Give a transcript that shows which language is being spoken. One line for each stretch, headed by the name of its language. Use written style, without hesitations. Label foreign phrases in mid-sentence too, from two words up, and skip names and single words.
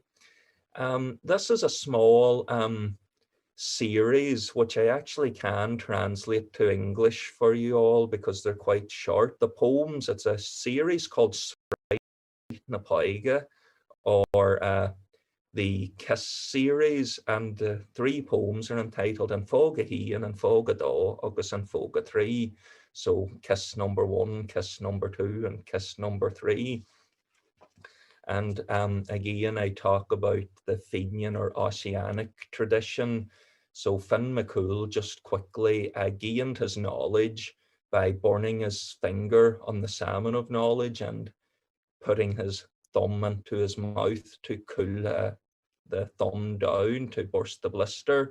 English: This is a small series which I actually can translate to English for you all because they're quite short. The poems, it's a series called na Paiga, or the Kiss series, and the three poems are entitled An Fóga Hían, An Fóga Dó, agus An Fóga 3. So Kiss number 1, Kiss number 2, and Kiss number 3. And again, I talk about the Fenian or Oceanic tradition. So Finn McCool just quickly gained his knowledge by burning his finger on the salmon of knowledge and putting his thumb into his mouth to cool the thumb down to burst the blister.